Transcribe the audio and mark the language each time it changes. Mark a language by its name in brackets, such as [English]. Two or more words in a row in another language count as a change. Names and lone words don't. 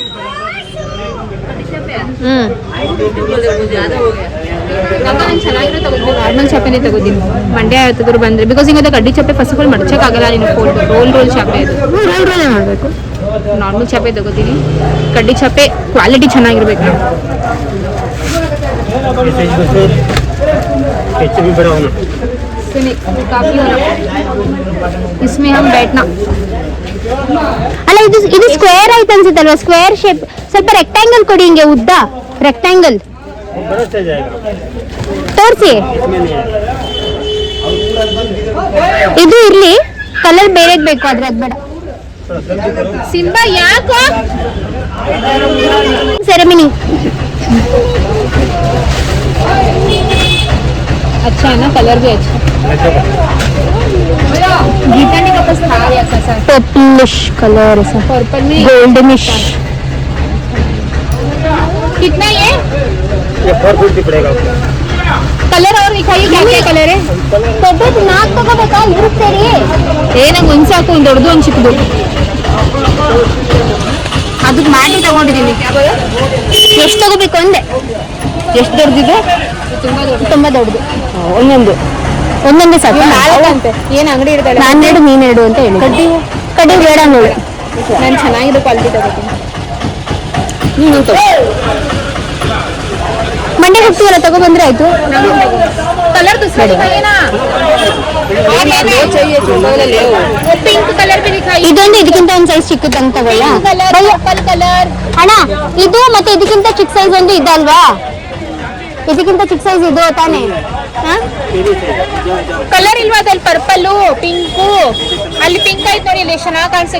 [Kannada] ಚೆನ್ನಾಗಿರೋ ತಗೋತೀನಿ, ನಾರ್ಮಲ್ ಚಾಪೆನೇ ತಗೋತೀನಿ. ಮಂಡ್ಯ ಯಾವತ್ತಾದ್ರು ಬಂದ್ರೆ, ಬಿಕಾಸ್ ಹಿಂಗದ ಕಡ್ಡಿ ಚಾಪೆ ಫಸ್ಟ್ಗಳು ಮಡ್ಚಕ್ಕಾಗಲ್ಲ. ನೀನು ರೋಲ್ ಚಾಪೆ ಇದು ರೋಲ್ ಮಾಡಬೇಕು. ನಾರ್ಮಲ್ ಚಾಪೆ ತಗೋತೀನಿ. ಕಡ್ಡಿ ಚಾಪೆ ಕ್ವಾಲಿಟಿ ಚೆನ್ನಾಗಿರ್ಬೇಕು. [Hindi] इसमें हम बैठना. [Kannada] ಅಲ್ಲ ಇದು ಸ್ಕ್ವೇರ್ ಆಯ್ತು ಅನ್ಸುತ್ತಲ್ವಾ? [English] square shape. [Kannada] ಸ್ವಲ್ಪ ರೆಕ್ಟ್ಯಾಂಗಲ್ ಕೊಡಿ, ಹಿಂಗೆ ಉದ್ದ ರೆಕ್ಟ್ಯಾಂಗಲ್ ತೋರಿಸಿ. ಇದು ಇರ್ಲಿ, ಕಲರ್ ಬೇರೆ ಬೇಕು, ಆದ್ರೆ ಅದ್ ಬೇಡ. ಸಿಂಬಾ ಯಾಕೋ ಸೆರೆಮನಿ [Hindi] अच्छा है ना, कलर भी अच्छा. गीता ने वापस था या कैसा? [English] purplish color, ऐसा [Hindi] पर्पल में गोल्डनिश. कितना ये 450 पड़ेगा आपको. कलर और दिखाइए, क्या क्या कलर है? [Kannada] ದೊಡ್ಡದು 4 ತಗೋಬೇಕಾ? ಇರುತ್ತೆ ರೀ. ನಂಗೆ ಒಂದು ಸಾಕು, ಒಂದು ದೊಡ್ಡದು ಒಂದು ಚಿಕ್ಕದು. ಅದಕ್ಕೆ ಮಾಡಿ ತಗೊಂಡಿದ್ದೀನಿ. ಎಷ್ಟು ತಗೋಬೇಕು ಅಂದೆ? ಎಷ್ಟು ದೊಡ್ಡದಿದೆ? ತುಂಬಾ ದೊಡ್ಡದು. ಒಂದೊಂದೇ ಸಾಕು. ಏನು ಅಂಗಡಿ ಇರ್ತಾಳೆ, ನಾನೆರಡು ನೀನೆರಡು ಅಂತ ಹೇಳಿ. ಕಡ್ಡಿ ಬೇಡ ನೋಡಿ. ನಾನು ಚೆನ್ನಾಗಿರೋ ಕ್ವಾಲಿಟಿ ತಗೋತೀನಿ. ಮಂಡ್ಯ ಹೋಗ್ತೀವಲ್ಲ, ತಗೊಬಂದ್ರೆ ಆಯ್ತು. [Hindi] कलर दूसरा दिखाइए ना. [English] pink color [Hindi] भी दिखाइए. [Kannada] ಇದೊಂದು ಇದಕ್ಕಿಂತ ಒಂದು ಸೈಜ್ ಚಿಕ್ಕದಂತ ತಗೊಳ್ಳ. [Hindi] कलर [Kannada] ಅಣ್ಣ, ಇದು ಮತ್ತೆ ಇದಕ್ಕಿಂತ ಚಿಕ್ಕ ಸೈಜ್ ಒಂದು ಇದಲ್ವಾ? ಇದಕ್ಕಿಂತ ಚಿಕ್ಕ ಸೈಜ್ ಇದು ತಾನೇ? ಕಲರ್ ಇಲ್ವಾ ಅದ್ರಲ್ಲಿ? ಪರ್ಪಲ್ಲು, ಪಿಂಕು. ಅಲ್ಲಿ ಪಿಂಕ್ ಆಯ್ತು ನೋಡಿ, ಇಲ್ಲಿ ಚೆನ್ನಾಗಿ ಕಾಣಿಸ್ತದೆ.